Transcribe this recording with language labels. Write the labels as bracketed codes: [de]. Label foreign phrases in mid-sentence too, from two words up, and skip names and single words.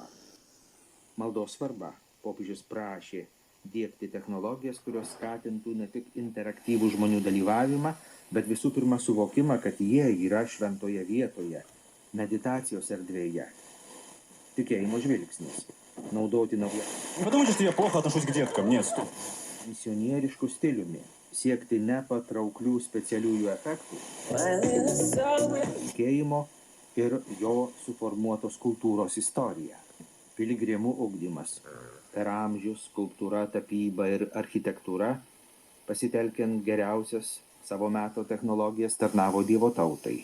[lt] Maldos svarba popiežius prašė diegti technologijas, kurios skatintų ne tik interaktyvų žmonių dalyvavimą, bet visų pirma suvokimą, kad jie yra šventoje vietoje, meditacijos erdvėje. Tikėjimo žvilgsnis – naudoti naują [ru] Потому что я плохо отношусь к деткам, нет, стоп. [lt] misionieriškų stiliumi, siekti nepatrauklių specialiųjų efektų, tikėjimo ir jo suformuotos kultūros istorija. Piligrimų ugdymas. Per amžius skulptūra, tapyba ir architektūra, pasitelkiant geriausias savo meto technologijas, tarnavo Dievo tautai.